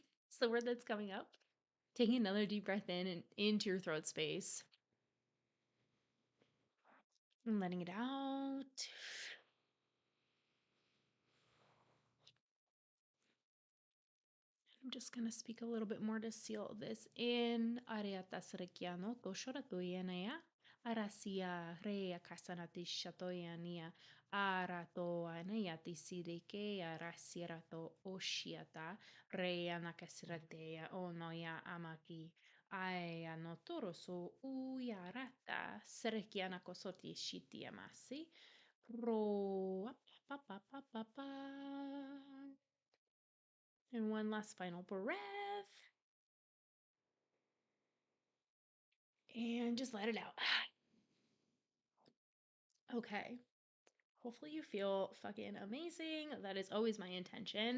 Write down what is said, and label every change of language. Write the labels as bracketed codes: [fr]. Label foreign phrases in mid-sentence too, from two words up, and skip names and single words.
[en] It's the word that's coming up. Taking another deep breath in and into your throat space and letting it out. I'm just going to speak a little bit more to seal this in. Ariata srekiano koshoratuyanaya. Arasia rea kasanati shatoyania. Arato anayati sirike arasirato oshiata. Rea nakasiratea onoya amaki. Aya no toroso uyarata. Srekiana kosoti shitiamasi. Pro. Pa, pa, pa, pa, pa. And one last final breath. And just let it out. Okay. Hopefully you feel fucking amazing. That is always my intention.